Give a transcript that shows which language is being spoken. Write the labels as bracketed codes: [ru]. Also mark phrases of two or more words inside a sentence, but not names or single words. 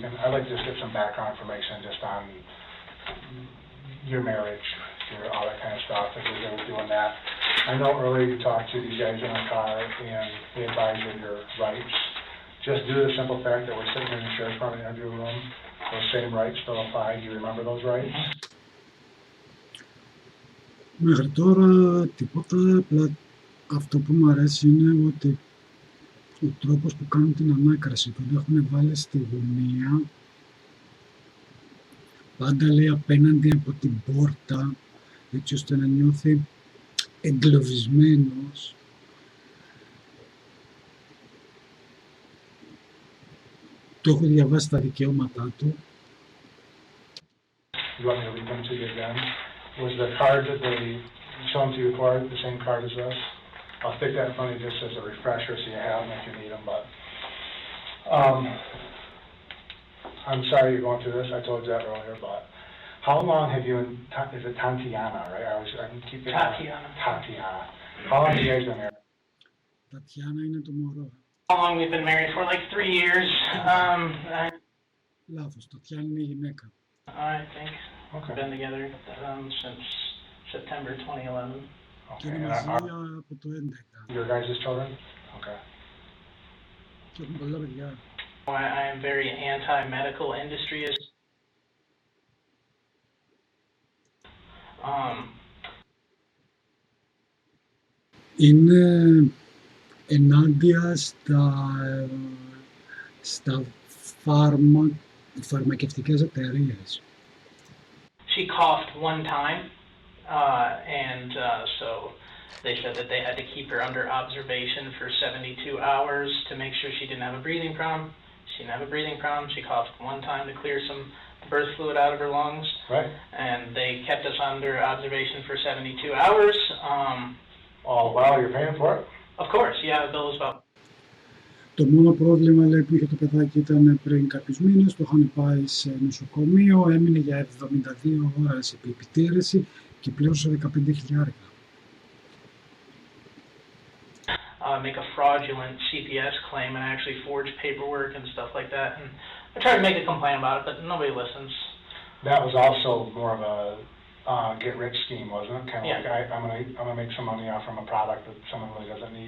[en] I'd like to just get some background information just on your marriage, all that kind of stuff, if you're going to be doing that. I know earlier you talked to these guys in the car and they advised you of your rights. Just due to the simple fact that we're sitting in the sheriff's department interview room, those same rights still apply. Do you remember those rights? [el] Μέχρι τώρα τίποτα, απλά αυτό που μου αρέσει είναι ότι ο τρόπος που κάνουν την ανάκραση, τον έχουν βάλει στη γωνία, πάντα λέει απέναντι από την πόρτα έτσι ώστε να νιώθει εγκλωβισμένος του έχω διαβάσει τα δικαιώματά του. [en] You want me to read them to you again? Was the card that they shown to you before the same card as this? I'll stick that in front of you just as a refresher so you have them if you need them, but I'm sorry you're going through this, I told you that earlier, but how long have you, is it Tatiana, right? I keep Tatiana. Tatiana. How long have you guys been married? [el] Τατιάνα είναι το μωρό. [en] How long we've been married for? Like 3 years. [el] Λάθος, Τατιάνα είναι η γυναίκα. [en] I think Okay. we've been together since September 2011. [el] Και [en] Okay. [el] είναι [en] And [el] μαζί [en] are [el] από το 11 [en] your guys' children? Okay. [el] και έχουν πολλά παιδιά. [en] I am very anti-medical industry. [el] Είναι ενάντια στα φαρμακευτικές εταιρείες. [en] She coughed one time, and so they said that they had to keep her under observation for 72 hours to make sure she didn't have a breathing problem. She didn't have a breathing problem. She coughed one time to clear some birth fluid out of her lungs. Right. And they kept us under observation for 72 hours. Oh, wow, you're paying for it? Of course, yeah, the bill is about... [el] Το μόνο πρόβλημα, λέει, που είχε το παιδάκι ήταν πριν κάποιους μήνες, το είχαν πάει σε νοσοκομείο, έμεινε για 72 ώρες επί επιτήρηση και πλήρωσε 15.000. [en] Make a fraudulent CPS claim and actually forge paperwork and stuff like that. And I tried to make a complaint about it, but nobody listens. That was also more of a get-rich scheme, wasn't it? Kind of Yeah. like I'm gonna make some money off from a product that someone really doesn't need.